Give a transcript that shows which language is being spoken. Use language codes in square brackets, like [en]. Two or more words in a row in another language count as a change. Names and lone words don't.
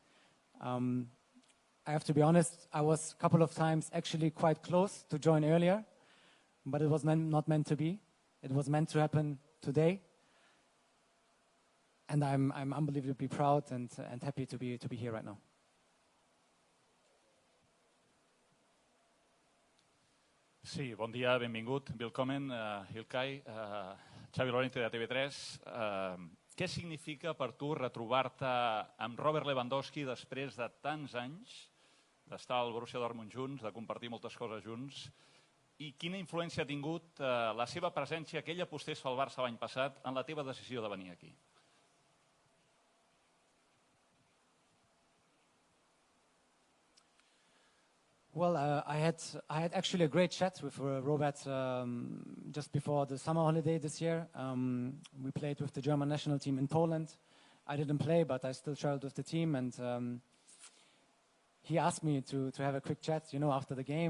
[en] I have to be honest, I was a couple of times actually quite close to join earlier, but it was not meant to be. It was meant to happen today. And I'm unbelievably proud and happy to be here right now. [ca] Sí, bon dia, benvingut, willkommen, Ilkay, Xavi Lorente de TV3. Què significa per tu retrobar-te amb Robert Lewandowski després de tants anys d'estar al Borussia Dortmund junts, de compartir moltes coses junts, i quina influència ha tingut la seva presència, que ell apostés pel Barça l'any passat, en la teva decisió de venir aquí? [en] Well, I had actually a great chat with Robert just before the summer holiday this year. We played with the German national team in Poland. I didn't play, but I still traveled with the team, and he asked me to have a quick chat, after the game.